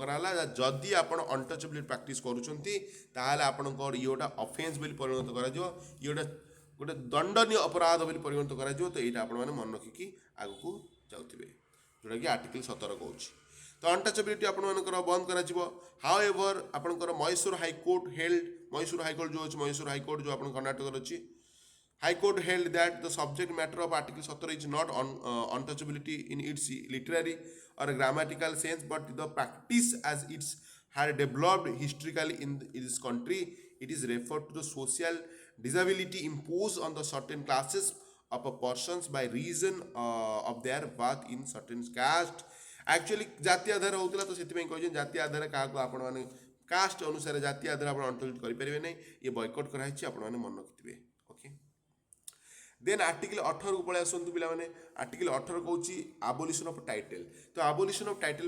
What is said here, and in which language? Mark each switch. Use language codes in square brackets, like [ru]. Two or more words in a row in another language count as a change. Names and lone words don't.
[or] କରାହେଲା ଯଦି ଆପଣ [en] untouchability practice [or] କରୁଛନ୍ତି ତାହେଲେ ଆପଣଙ୍କର ଇଏ ଗୋଟେ ଅଫେନ୍ସ ବୋଲି ପରିଣତ କରାଯିବ ଇଏ ଗୋଟେ ଦଣ୍ଡନୀୟ ଅପରାଧ ବୋଲି ପରିଗଣିତ କରାଯିବ ତ ଏଇଟା ଆପଣମାନେ ମନେ ରଖିକି ଆଗକୁ ଯାଉଥିବେ ଯେଉଁଟାକି ଆର୍ଟିକଲ 17 କହୁଛି ତ ଅନଟଚେବିଲିଟି ଆପଣମାନଙ୍କର ବନ୍ଦ କରାଯିବ [en] how ever [or] ଆପଣଙ୍କର ମହୀଶୂର ହାଇକୋର୍ଟ ହେଲ୍ଡ ମହୀଶୂର ହାଇକୋର୍ଟ ଯେଉଁ ଅଛି ମହୀଶୂର ହାଇକୋର୍ଟ ଯେଉଁ ଆପଣ କର୍ଣ୍ଣାଟକରେ ଅଛି [en] High Court held that the subject matter of Article 17 is not untouchability in its literary or grammatical sense, but the practice as it's had developed historically in this country. It is referred to the social disability imposed on the certain classes of a persons by reason of their birth in certain caste. Actually, [or] ଜାତି ଆଧାର ହେଉଥିଲା ତ ସେଥିପାଇଁ କହିଛନ୍ତି ଜାତି ଆଧାରରେ କାହାକୁ ଆପଣମାନେ କାଷ୍ଟ ଅନୁସାରେ ଜାତି ଆଧାରରେ ଆପଣ ଅଣ୍ଟଚେବିଲିଟି କରିପାରିବେ ନାହିଁ ଇଏ ବୟକଟ୍ କରାହେଇଛି ଆପଣମାନେ ମନେ ରଖିଥିବେ। [en] okay then [or] ଆର୍ଟିକଲ 18କୁ ପଳେଇ ଆସନ୍ତୁ ପିଲାମାନେ ଆର୍ଟିକଲ 18 କହୁଛି [en] abolition of title [or] ତ [en] abolition of title